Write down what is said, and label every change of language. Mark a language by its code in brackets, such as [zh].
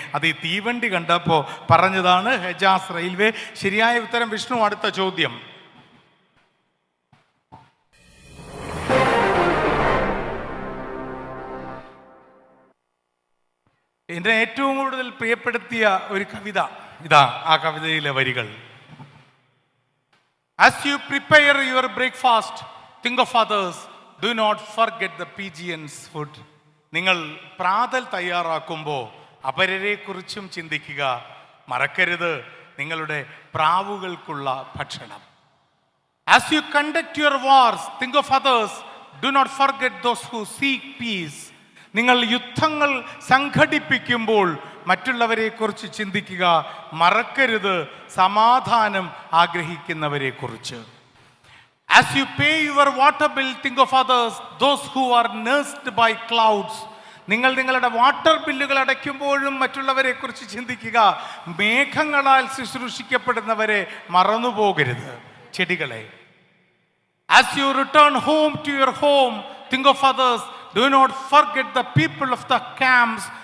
[ml] അത് ഈ തീവണ്ടി കണ്ടപ്പോൾ പറഞ്ഞതാണ് ഹെജാസ് റെയിൽവേ. ശരിയായ ഉത്തരം വിഷ്ണു. അടുത്ത ചോദ്യം. എൻ്റെ ഏറ്റവും കൂടുതൽ പ്രിയപ്പെടുത്തിയ ഒരു കവിത ഇതാ, ആ കവിതയിലെ വരികൾ. [en] As you prepare your breakfast, think of others. Do not forget the pigeons' food. [ml] നിങ്ങൾ പ്രാതൽ തയ്യാറാക്കുമ്പോൾ അപരരെക്കുറിച്ചും ചിന്തിക്കുക, മറക്കരുത് നിങ്ങളുടെ പ്രാവുകൾക്കുള്ള ഭക്ഷണം. [en] As you conduct your wars, think of others. Do not forget those who seek peace. [ml] നിങ്ങൾ യുദ്ധങ്ങൾ സംഘടിപ്പിക്കുമ്പോൾ മറ്റുള്ളവരെ കുറിച്ച് ചിന്തിക്കുക, മറക്കരുത് സമാധാനം ആഗ്രഹിക്കുന്നവരെ കുറിച്ച്. [en] As you pay your water bill, think of others, those who are nursed by clouds. [ml] നിങ്ങൾ നിങ്ങളുടെ വാട്ടർ ബില്ലുകൾ അടയ്ക്കുമ്പോഴും മറ്റുള്ളവരെ കുറിച്ച് ചിന്തിക്കുക, മേഘങ്ങളാൽ ശുശ്രൂഷിക്കപ്പെടുന്നവരെ മറന്നുപോകരുത്, ചെടികളെ. [en] As you return home to your home, think of others. Do not forget the people of the camps.